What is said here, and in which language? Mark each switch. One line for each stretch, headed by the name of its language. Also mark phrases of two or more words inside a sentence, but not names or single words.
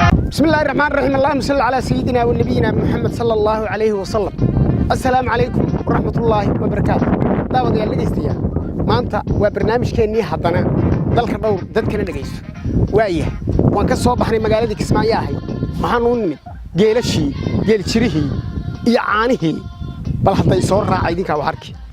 Arabic: بسم الله الرحمن الرحيم. اللهم صل على سيدنا ونبينا محمد صلى الله عليه وسلم. السلام عليكم ورحمة الله وبركاته.
Somali: Daawadayaal dhegeystayaal, maanta waa barnaamijkeennii haddana dalka dhowr dadkana dhegeyso. Waayahay, waan ka soo baxnay magaaladii Kismaayo ahayd. Maxaan u nimid? Geelashii, geel jirihii iyo caanihii. Bal hadday soo raacay idinkaa wax arki.